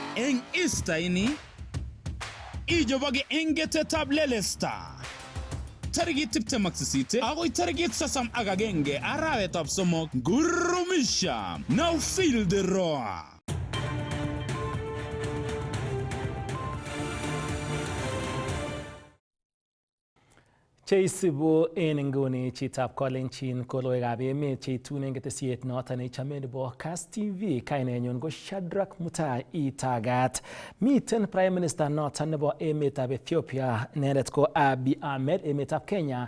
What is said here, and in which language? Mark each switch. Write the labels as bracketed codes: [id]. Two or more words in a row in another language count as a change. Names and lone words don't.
[kln] eng Easter ini ijoboge engetetab lelesta tarigit 28 agoi tarigit 31 arawetab somok gurumisha. [en] Now feel the roar. [kln] Cheisibu en inguni chitab kolenjin Logoiywekab Emet cheitun ketesiet noton nechome nebo Kass TV. Kainenyun ko Shadrack Mutai Itagat. Miten [en] Prime Minister [kln] noton nebo emetab Ethiopia, inendet ko Abiy Ahmed, emetab Kenya.